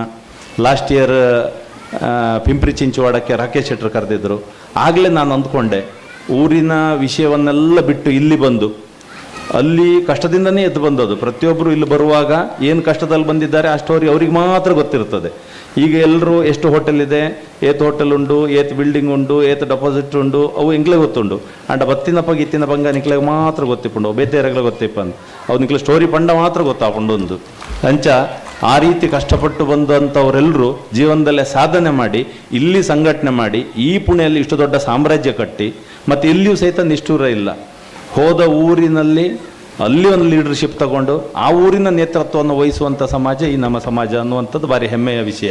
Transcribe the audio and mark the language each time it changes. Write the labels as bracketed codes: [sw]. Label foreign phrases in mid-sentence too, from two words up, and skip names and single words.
[en] last year [kn] ಪಿಂಪ್ರಿ ಚಿಂಚವಾಡಕ್ಕೆ ರಾಕೇಶ್ ಶೆಟ್ಟರು ಕರೆದಿದ್ದರು. ಆಗಲೇ ನಾನು ಅಂದ್ಕೊಂಡೆ, ಊರಿನ ವಿಷಯವನ್ನೆಲ್ಲ ಬಿಟ್ಟು ಇಲ್ಲಿ ಬಂದು, ಅಲ್ಲಿ ಕಷ್ಟದಿಂದನೇ ಎದ್ದು ಬಂದದ್ದು. ಪ್ರತಿಯೊಬ್ಬರು ಇಲ್ಲಿ ಬರುವಾಗ ಏನು ಕಷ್ಟದಲ್ಲಿ ಬಂದಿದ್ದಾರೆ ಆ ಸ್ಟೋರಿ ಅವ್ರಿಗೆ ಮಾತ್ರ ಗೊತ್ತಿರ್ತದೆ. ಈಗ ಎಲ್ಲರೂ ಎಷ್ಟು ಹೋಟೆಲ್ ಇದೆ, [tcy] ಏತ್ ಹೋಟೆಲ್ ಉಂಡು, ಏತ್ ಬಿಲ್ಡಿಂಗ್ ಉಂಡು, ಏತ್ ಡೆಪಾಸಿಟ್ ಉಂಡು, ಅವು ಇಂಕ್ಲೆ ಗೊತ್ತುಂಡು. ಅಂಡ ಬತ್ತಿನ ಪಗ ಇತ್ತಿನ ಪಂಗ ನಿಕ್ಲೆಗೆ ಮಾತ್ರ ಗೊತ್ತಿಪ್ಪುಂಡು, ಬೇತೆಯರಗಳ ಗೊತ್ತಿಪ್ಪಂದು ಅವು ನಿಕ್ಲೆ ಸ್ಟೋರಿ ಪಂಡ ಮಾತ್ರ ಗೊತ್ತಾಪುಂಡು ಒಂದು ಅಂಚ. [kn] ಆ ರೀತಿ ಕಷ್ಟಪಟ್ಟು ಬಂದಂಥವರೆಲ್ಲರೂ ಜೀವನದಲ್ಲೇ ಸಾಧನೆ ಮಾಡಿ ಇಲ್ಲಿ ಸಂಘಟನೆ ಮಾಡಿ ಈ ಪುಣೆಯಲ್ಲಿ ಇಷ್ಟು ದೊಡ್ಡ ಸಾಮ್ರಾಜ್ಯ ಕಟ್ಟಿ ಮತ್ತು ಎಲ್ಲಿಯೂ ಸಹಿತ ನಿಷ್ಠೂರ ಇಲ್ಲ. ಹೋದ ಊರಿನಲ್ಲಿ ಅಲ್ಲಿ ಒಂದು ಲೀಡರ್ಶಿಪ್ ತಗೊಂಡು ಆ ಊರಿನ ನೇತೃತ್ವವನ್ನು ವಹಿಸುವಂಥ ಸಮಾಜ ಈ ನಮ್ಮ ಸಮಾಜ ಅನ್ನುವಂಥದ್ದು ಭಾರಿ ಹೆಮ್ಮೆಯ ವಿಷಯ.